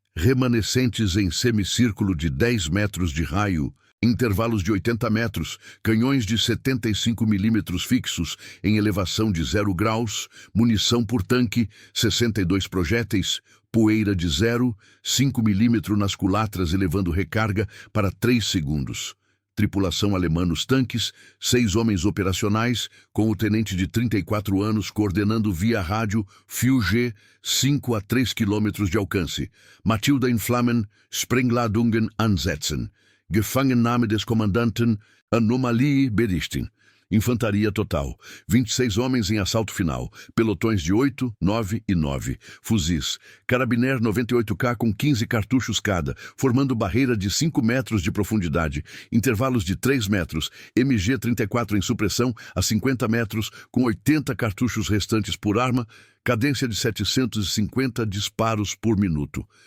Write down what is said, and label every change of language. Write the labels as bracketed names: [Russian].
[Portuguese] Remanescentes em semicírculo de 10 metros de raio, intervalos de 80 metros, canhões de 75 milímetros fixos em elevação de 0 graus, munição por tanque, 62 projéteis, poeira de 5 milímetros nas culatras elevando recarga para 3 segundos. Tripulação alemã nos tanques, 6 homens operacionais, com o tenente de 34 anos coordenando via rádio Fugge, 5 a 3 quilômetros de alcance. [German] Matilda in Flammen, Sprengladungen ansetzen. Gefangennahme des Kommandanten, Anomalie berichten. [Portuguese] Infantaria total, 26 homens em assalto final, pelotões de 8, 9 e 9, fuzis, Carabiner 98K com 15 cartuchos cada, formando barreira de 5 metros de profundidade, intervalos de 3 metros, MG-34 em supressão a 50 metros, com 80 cartuchos restantes por arma, cadência de 750 disparos por minuto.